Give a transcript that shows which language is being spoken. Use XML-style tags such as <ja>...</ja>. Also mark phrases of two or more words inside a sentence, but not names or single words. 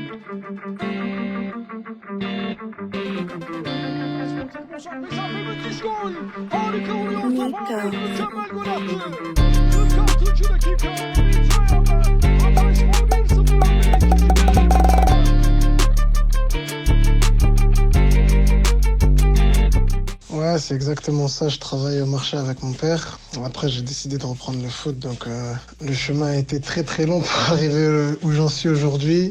<tr>Mesafe müthiş gol. Harika vuruyor top. Nico. Ahmet mükemmel gol attı. 46. dakika. Hatayspor 1-0 önde.</tr> <fr>Ouais, c'est exactement ça. Je travaille au marché avec mon père. Après, j'ai décidé de reprendre le foot. Donc, le chemin a été très très long pour arriver où j'en suis aujourd'hui.</fr>